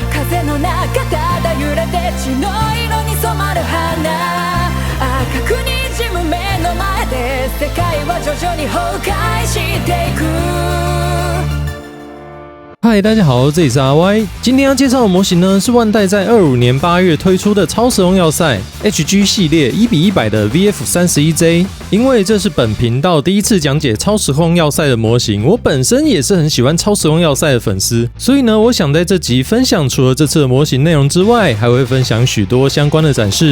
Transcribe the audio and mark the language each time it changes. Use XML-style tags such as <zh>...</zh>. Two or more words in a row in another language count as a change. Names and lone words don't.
<ja>風の中ただ揺れて血の色に染まる花赤く滲む目の前で世界は徐々に崩壊していく。</ja> <zh>嗨，大家好，这里是阿 Y。今天要介绍的模型呢，是万代在25年8月推出的超时空要塞 HG 系列1:100的 VF31J。因为这是本频道第一次讲解超时空要塞的模型，我本身也是很喜欢超时空要塞的粉丝，所以呢，我想在这集分享除了这次的模型内容之外，还会分享许多相关的展示。</zh>